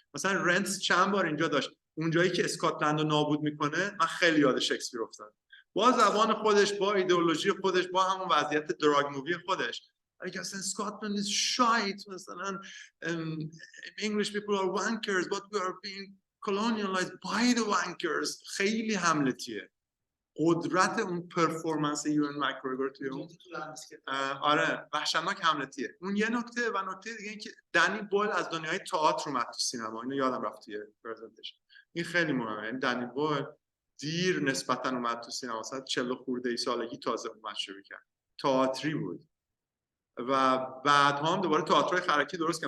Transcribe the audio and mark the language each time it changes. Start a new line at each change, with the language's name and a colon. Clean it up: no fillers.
Persian: مثلا رنتس چند بار اینجا داشت، اونجایی که اسکاتلند رو نابود میکنه من خیلی یاد شکسپیر افتادم، با زبان خودش، با ایدئولوژی خودش، با همون وضعیت دراگ مووی خودش. اگه اصلا اسکاتلند
English: is shite،
Persian: مثلا
English: English people are wankers but we are being colonialized by the wankers.
Persian: خیلی هملتیه قدرت اون پرفورمنس یوان مکگریگور توی اون. آره وحشتناک هملتیه اون. یه نکته و نکته دیگه این که دنی بویل از دنیای تئاتر اومد تو سینما، اینو یادم رفت توی پرزنتیشن. این خیلی مهمه، یعنی دنی بویل دیر نسبتا اومد تو سینما، مثلا 40 خورده ای سالگی تازه اومد شروع کرد، تئاتری بود و بعد هم دوباره تئاتر خرکی درست کرد.